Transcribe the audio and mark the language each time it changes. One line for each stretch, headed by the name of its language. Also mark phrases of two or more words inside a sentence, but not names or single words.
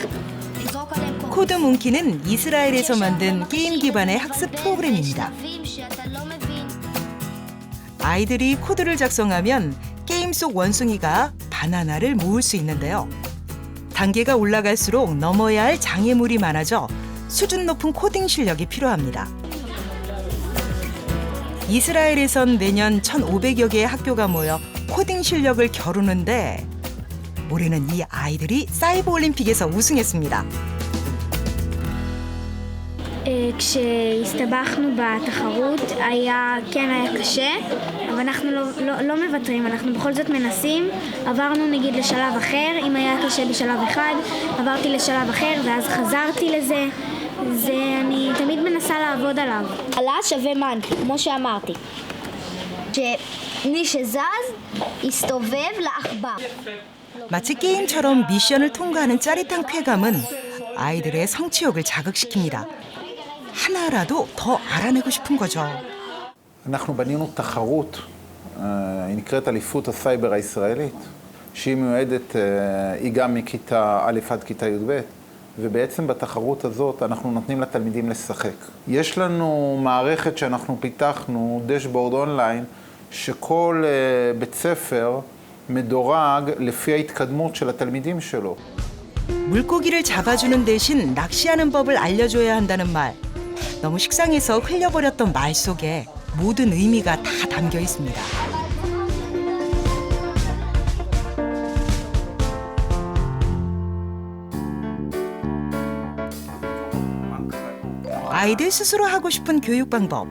Korean: 코드 몽키는 이스라엘에서 만든 게임 기반의 학습 프로그램입니다. 아이들이 코드를 작성하면 게임 속 원숭이가 바나나를 모을 수 있는데요. 단계가 올라갈수록 넘어야 할 장애물이 많아져 수준 높은 코딩 실력이 필요합니다. 이스라엘에선 매년 1,500여 개의 학교가 모여 코딩 실력을 겨루는데 올해는 이 아이들이 사이버 올림픽에서 우승했습니다.
Hebrew: כשהסתבכנו בתחרות היה קשה, אבל אנחנו לא מוותרים, אנחנו בכל זאת מנסים. עברנו נגיד לשלב אחר, אם היה קשה בשלב אחד, עברתי לשלב אחר ואז חזרתי לזה. אני תמיד מנסה לעבוד עליו. עלה שווה מנקי, כמו שאמרתי. שמי שזז יסתובב לעכבר.
Korean: 마치 게임처럼 미션을 통과하는 짜릿한 쾌감은 아이들의 성취욕을 자극시킵니다. 하나라도 더 알아내고 싶은 거죠.
Hebrew: אנחנו בנינו תחרות, היא נקראת אליפות הסייבר הישראלית, שהיא מיועדת, היא גם מכיתה א' עד כיתה י"ב, ובעצם בתחרות הזאת אנחנו נותנים לתלמידים לשחק. יש לנו מערכת שאנחנו פיתחנו,
English: dashboard online,
Hebrew: שכל בית ספר מדורג לפי ההתקדמות של התלמידים שלו.
Korean: 물고기를 잡아주는 대신 낚시하는 법을 알려줘야 한다는 말. 너무 식상해서 흘려버렸던 말 속에 모든 의미가 다 담겨 있습니다. 아이들 스스로 하고 싶은 교육 방법.